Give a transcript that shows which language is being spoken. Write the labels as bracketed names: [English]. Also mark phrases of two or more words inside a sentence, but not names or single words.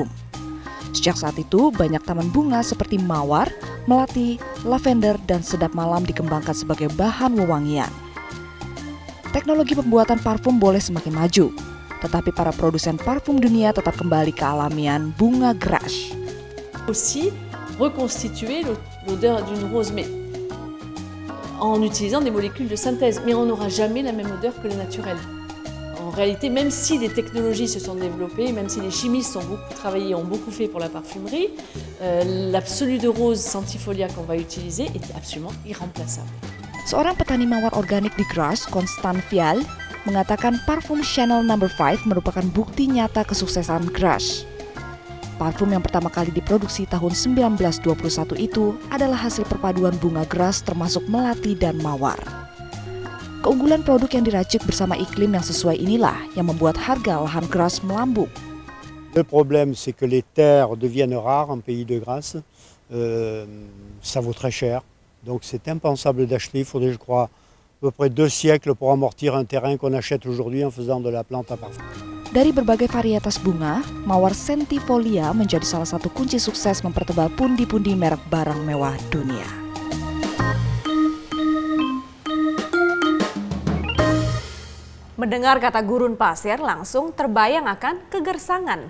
[Indonesian] Sejak saat itu, banyak taman bunga seperti mawar, melati, lavender, dan sedap malam dikembangkan sebagai bahan wewangian. Teknologi pembuatan parfum boleh semakin maju, tetapi para produsen parfum dunia tetap kembali ke alamian bunga Grasse. [French] Aussi reconstituer l'odeur d'une rose, mais en utilisant des molécules de synthèse, mais on n'aura jamais la même odeur que le naturel. En réalité, même si des technologies se sont développées, même si les chimistes ont beaucoup travaillé, ont beaucoup fait pour la parfumerie, l'absolu de rose Centifolia qu'on va utiliser est absolument irremplaçable. [Indonesian] Seorang petani mawar organik di Grasse, Constant Vial, mengatakan parfum Chanel No. 5 merupakan bukti nyata kesuksesan Grasse. Parfum yang pertama kali diproduksi tahun 1921 itu adalah hasil perpaduan bunga Grasse termasuk melati dan mawar. Keunggulan produk yang diracik bersama iklim yang sesuai inilah yang membuat harga lahan Grasse melambung. [French] Le problème c'est que les terres deviennent rares en pays de Grasse. Ça vaut très cher. Donc c'est impensable d'acheter, il faudrait je crois à peu près 2 siècles pour amortir un terrain qu'on achète aujourd'hui en faisant de la plante à parfum. [Indonesian] Dari berbagai varietas bunga, mawar Centifolia menjadi salah satu kunci sukses mempertebal pundi-pundi merek barang mewah dunia. Mendengar kata gurun pasir langsung terbayang akan kegersangan.